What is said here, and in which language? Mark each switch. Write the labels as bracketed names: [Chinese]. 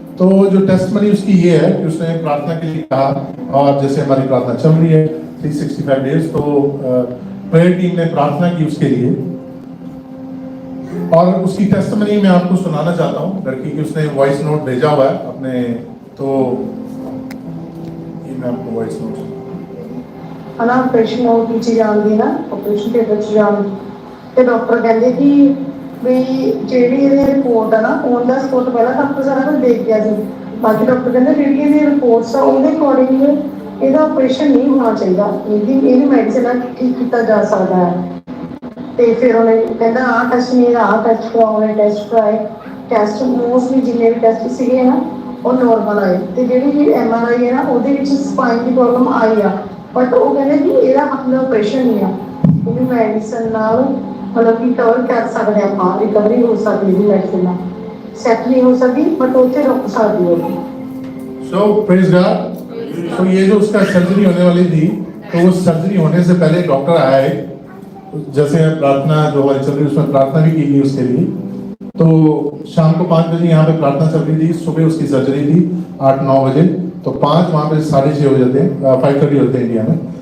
[Hindi] तो जो टेस्टमनी उसकी ये है कि उसने प्रार्थना के लिए कहा, और जैसे हमारी प्रार्थना चल रही है 365 डेज, तो प्रेयर टीम ने प्रार्थना की उसके लिए, और उसकी टेस्टमनी मैं आपको सुनाना चाहता हूँ। लड़की की उसने वॉइस नोट भेजा हुआ है अपने, तो ये मैं आपको वॉइस नोट [Punjabi] ਹਨਾ ਆਪਰੇਸ਼ਨ ਉਹ ਕੀਤੀ ਜਾਂਦੀ ਨਾ, ਆਪਰੇਸ਼ਨ ਦੇ ਵਿੱਚ ਜਾਂਦੀ ਤੇ ਡਾਕਟਰ ਕਹਿੰਦੇ ਕਿ ਵੀ ਜਿਹੜੀ ਇਹਦੀ ਰਿਪੋਰਟ ਆ ਨਾ ਔਨ ਦਾ ਸਪੋਟ ਪਹਿਲਾਂ ਡਾਕਟਰ ਸਾਰਾ ਕੁਝ ਦੇਖ ਗਿਆ ਸੀ, ਬਾਕੀ ਡਾਕਟਰ ਕਹਿੰਦੇ ਜਿਹੜੀ ਇਹਦੀ ਰਿਪੋਰਟਸ ਆ ਉਹਦੇ ਅਕੋਰਡਿੰਗ ਇਹਦਾ ਆਪਰੇਸ਼ਨ ਨਹੀਂ ਹੋਣਾ ਚਾਹੀਦਾ, ਇਹਦੀ ਮੈਡੀਸਿਨ ਨਾਲ ਠੀਕ ਕੀਤਾ ਜਾ ਸਕਦਾ ਹੈ। ਤੇ ਫਿਰ ਉਹਨੇ ਕਹਿੰਦਾ ਆਹ ਟੈਸਟ ਨਹੀਂ, ਆਹ ਟੈਸਟ ਕਰਾਉਣੇ, ਟੈਸਟ ਕਰਾਏ, ਟੈਸਟ ਮੋਸਟਲੀ ਜਿੰਨੇ ਵੀ ਟੈਸਟ ਸੀਗੇ ਨਾ ਉਹ ਨੋਰਮਲ ਆਏ, ਤੇ ਜਿਹੜੀ MRI ਹੈ ਨਾ ਉਹਦੇ ਵਿੱਚ ਸਪਾਈਨ ਦੀ ਪ੍ਰੋਬਲਮ ਆਈ ਆ, ਬਟ ਉਹ ਕਹਿੰਦੇ ਕਿ ਇਹਦਾ ਮਤਲਬ ਆਪਰੇਸ਼ਨ ਨਹੀਂ ਆ, ਇਹਦੀ ਮੈਡੀਸਨ ਨਾਲ ਮਤਲਬ ਕਿ ਕਵਰ ਕਰ ਸਕਦੇ ਆਪਾਂ, ਰਿਕਵਰੀ ਹੋ ਸਕਦੀ ਇਹਦੀ ਮੈਡੀਸਨ ਨਾਲ, ਸੈਟ ਨਹੀਂ ਹੋ ਸਕਦੀ ਬਟ ਉੱਥੇ ਰੁਕ ਸਕਦੀ ਹੋਗੀ। [English] So praise God. [Hindi] तो ये जो उसका सर्जरी होने वाली थी, तो वो सर्जरी होने से पहले डॉक्टर आया है, जैसे प्रार्थना जो हमारी चल रही है उसमें प्रार्थना भी की गई उसके लिए। तो शाम को 5 बजे यहाँ पे प्रार्थना चल रही थी, सुबह उसकी सर्जरी थी 8-9 बजे, तो 5 वहाँ पे 6:30 हो जाते हैं, 5:30 होते हैं इंडिया में।